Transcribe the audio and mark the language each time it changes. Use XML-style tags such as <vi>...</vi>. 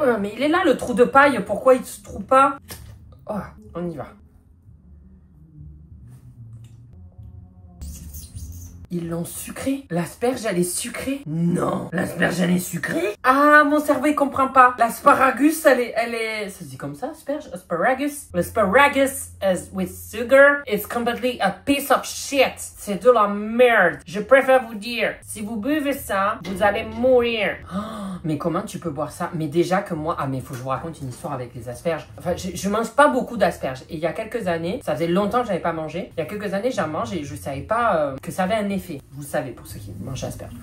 <fr>Mais il est là, le trou de paille. Pourquoi il se trouve pas? Oh, on y va. Ils l'ont sucrée. L'asperge, elle est sucrée. Non, l'asperge, elle est sucrée. Ah, mon cerveau, il comprend pas. L'asparagus, elle est... Ça se dit comme ça, asperge?</fr> <en>Asparagus. L'asparagus is with sugar. It's completely a piece of shit.</en> <fr>C'est de la merde. Je préfère vous dire, si vous buvez ça, vous allez mourir. Oh, mais comment tu peux boire ça? Mais déjà que moi... Ah, mais il faut que je vous raconte une histoire avec les asperges. Enfin, je mange pas beaucoup d'asperges. Et il y a quelques années, ça faisait longtemps que j'avais pas mangé. Il y a quelques années, j'en mange et je savais pas que ça avait un effet. Vous savez, pour ceux qui mangent asperges.</fr>